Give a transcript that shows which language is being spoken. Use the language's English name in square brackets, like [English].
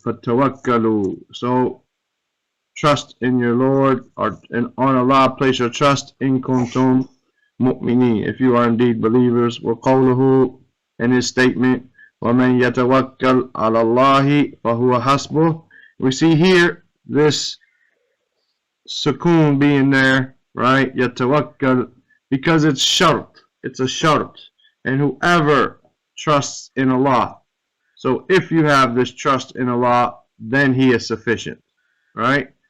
[English] Fatawakkalu. So trust in your Lord, or and on Allah place your trust. [Arabic] In kuntum mu'minin, [English] if you are indeed believers. [Arabic] Wa qawluhu, [English] and his statement, [Arabic] وَمَنْ يَتَوَكَّلْ عَلَى اللَّهِ فَهُوَ حَسْبُهُ. [English] We see here this sukoon being there, right? Yatawakkal, because it's shart. It's a shart. And whoever trusts in Allah. So if you have this trust in Allah, then he is sufficient, right?